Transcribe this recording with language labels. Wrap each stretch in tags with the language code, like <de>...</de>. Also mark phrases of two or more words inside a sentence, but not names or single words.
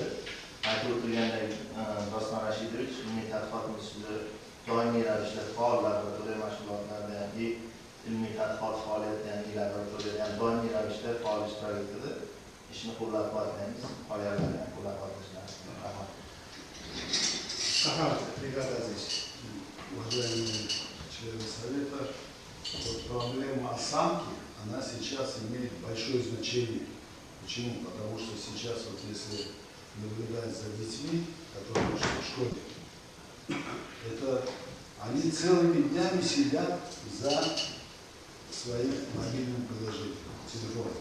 <uz>Aytib o'tilgandek, Doston Rashidovich ilmiy tadqiqot institutida doimiy ravishda faol laboratoriya mashg'ulotlarida ilmiy tadqiqot faoliyatida ham laboratoriyada ham doimiy ravishda faol ishtirok etadi. Ishni qo'llab-quvvatlaymiz, qolganlarni ham qo'llab-quvvatlashamiz. Rahmat. Rahmat.</uz> <ru>Приготовьтесь. Уважаемые члены Совета, вот проблема осанки, она сейчас имеет большое значение. Почему? Потому что сейчас, вот если наблюдать за детьми, которые вышли в школе, это они целыми днями сидят за своим мобильным приложением, телефоном.</ru>